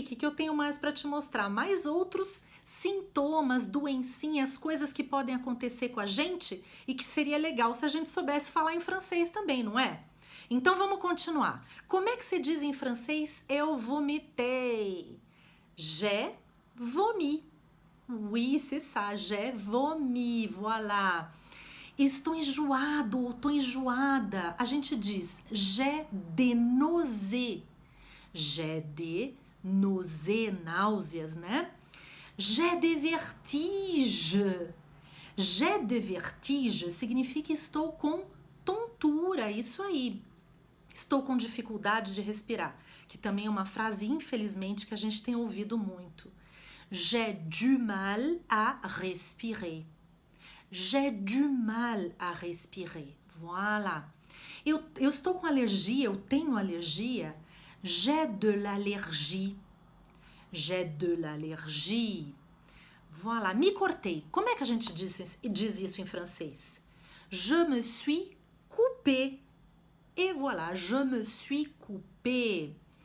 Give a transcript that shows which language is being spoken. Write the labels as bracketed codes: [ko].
[pt] O que eu tenho mais para te mostrar? Mais outros sintomas, doencinhas, coisas que podem acontecer com a gente e que seria legal se a gente soubesse falar em francês também, não é? Então vamos continuar. Como é que se diz em francês eu vomitei? [fr] J'ai vomi. Oui, c'est ça, j'ai vomi, voilà. [pt] Estou enjoado ou estou enjoada. A gente diz [fr] j'ai des nausées. J'ai des nausées, [pt] náuseas, né? [fr] J'ai des vertiges. J'ai des vertiges [pt] significa estou com tontura, isso aí. Estou com dificuldade de respirar, que também é uma frase, infelizmente, que a gente tem ouvido muito. [fr] J'ai du mal à respirer. J'ai du mal à respirer. Voilà. [pt] Eu estou com alergia, eu tenho alergia. [fr] J'ai de l'allergie. J'ai de l'allergie. Voilà. [pt] Me cortei. Como é que a gente diz isso em francês? [fr] Je me suis coupé. Et voilà, je me suis coupé.